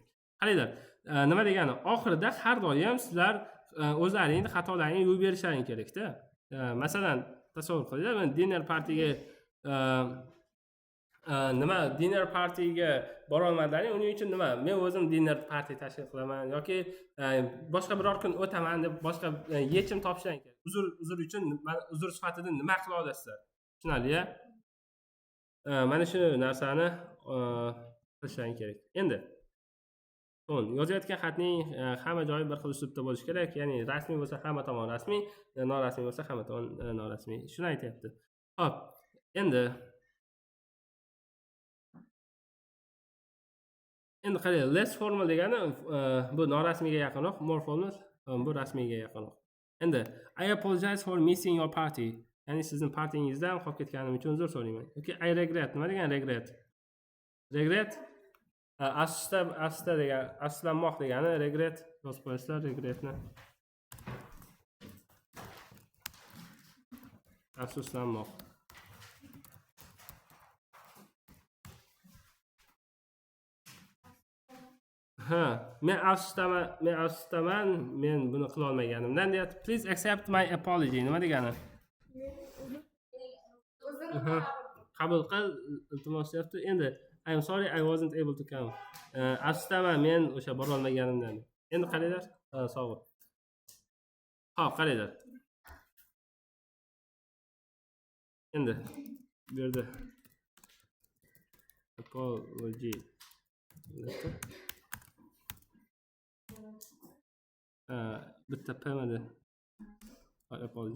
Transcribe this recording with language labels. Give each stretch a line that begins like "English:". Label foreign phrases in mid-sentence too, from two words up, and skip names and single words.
Uzbek: Qaranglar, nima degani? Oxirida har doim sizlar o'zlaringiz xatolaringni yuvib berishlaring kerak-da. Masalan, tasavvur qilinglar, men
English: dinner partiga dinner partiga
Uzbek: bora olmadilaring, uning uchun nima? Men o'zim
English: dinner party
Uzbek: tashkil qilaman yoki boshqa biror kun o'taman deb boshqa yechim topishlaring kerak. Uzr uchun uzr sifatida nima qila olasizlar? Tushunarli-ya? Mana shu narsani qilishlaring kerak. Endi yozayotgan xatning hamma joyi bir xil uslubda bo'lishi kerak. Ya'ni rasmiy bo'lsa hamma tomon rasmiy, norasmiy bo'lsa hamma tomon norasmiy. Shuni aytyapti. Xo'p, endi qarang,
English: less formal
Uzbek: degani bu norasmiyga yaqinroq,
English: more formal
Uzbek: bu rasmiyga yaqinroq.
English: Endi I apologize for missing your party.
Uzbek: Ya'ni sizning partingizdan qolib ketganim uchun uzr so'rayman. Yoki
English: I regret.
Uzbek: Nima degan regret? Regret afsusda degan, afsuslanmoq degani regret. Yozib qo'yasizlar regretni. Afsuslanmoq. Men afsusdaman, men buni qila olmaganimdan deyapti.
English: Please accept my apology.
Uzbek: Nima degani? Qabul qil, iltimos deyapti.
English: Endi I am sorry I wasn't able to come.
Uzbek: Afsusdaman, men o'sha bora olmaganimdan. Endi qaranglar, sog' bo'l. Xo'p, qaranglar. Endi bu yerda apology. Bitta pmda apology.